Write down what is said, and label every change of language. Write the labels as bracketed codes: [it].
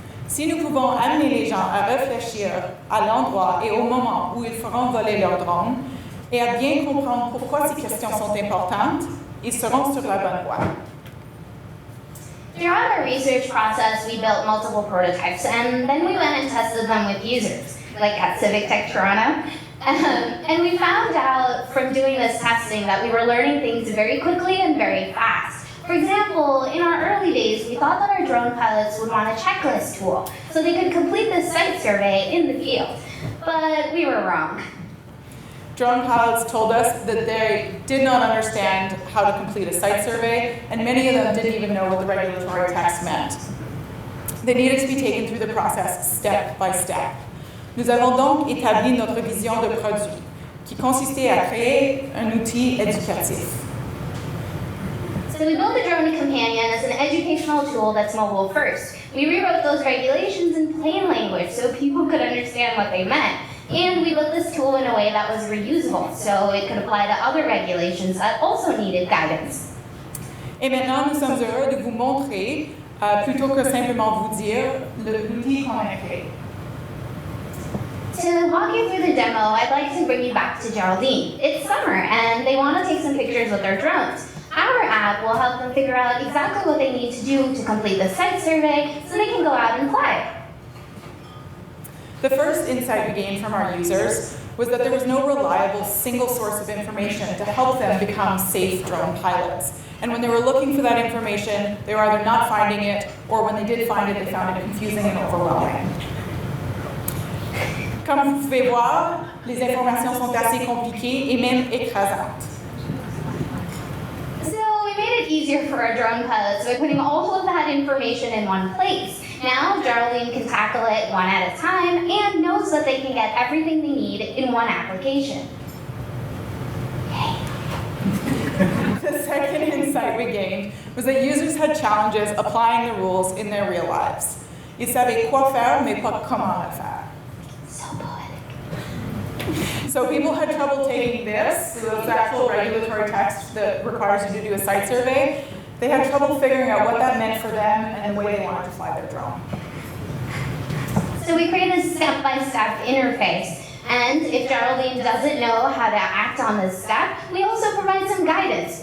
[fr] Si nous pouvons amener les gens à réfléchir à l'endroit et au moment où ils feront voler leur drone, et à bien comprendre pourquoi ces questions sont importantes, ils seront sur la bonne voie. [en] Throughout our research process, we built multiple prototypes, and then we went and tested them with users, like at Civic Tech Toronto. And we found out from doing this testing that we were learning things very quickly and very fast. For example, in our early days, we thought that our drone pilots would want a checklist tool, so they could complete this site survey in the field. But we were wrong. Drone pilots told us that they did not understand how to complete a site survey, and many of them didn't even know what the regulatory text meant. They needed to be taken through the process step by step. [fr] Nous avons donc établi notre vision de produit, qui consistait à créer un outil éducatif. [en] So we built the Drone Companion as an educational tool that's mobile first. We rewrote those regulations in plain language so people could understand what they meant. And we built this tool in a way that was reusable, so it could apply to other regulations that also needed guidance. [fr] Et maintenant, nous sommes heureux de vous montrer, plutôt que simplement vous dire, l'outil qu'on a créé. [en] To walk you through the demo, I'd like to bring you back to Geraldine. It's summer, and they want to take some pictures with their drones. Our app will help them figure out exactly what they need to do to complete the site survey so they can go out and fly. The first insight we gained from our users was that there was no reliable single source of information to help them become safe drone pilots. And when they were looking for that information, they were either not finding it, or when they did find it, they found it confusing and overwhelming. [fr] Comme vous pouvez voir, les informations sont assez compliquées et même écrasantes. [en] So we made it easier for our drone pilots by putting all of that information in one place. Now, Geraldine can tackle it one at a time and knows that they can get everything they need in one application. The second insight we gained was that users had challenges applying the rules in their real lives. [fr] Ils savaient quoi faire, mais pas comment le faire. [en] So poetic. So people had trouble taking this, so the actual regulatory text that requires you to do a site survey. They had trouble figuring out what that meant for them and the way they wanted to fly their drone. So we created a step-by-step interface. And if Geraldine doesn't know how to act on this step, we also provide some guidance.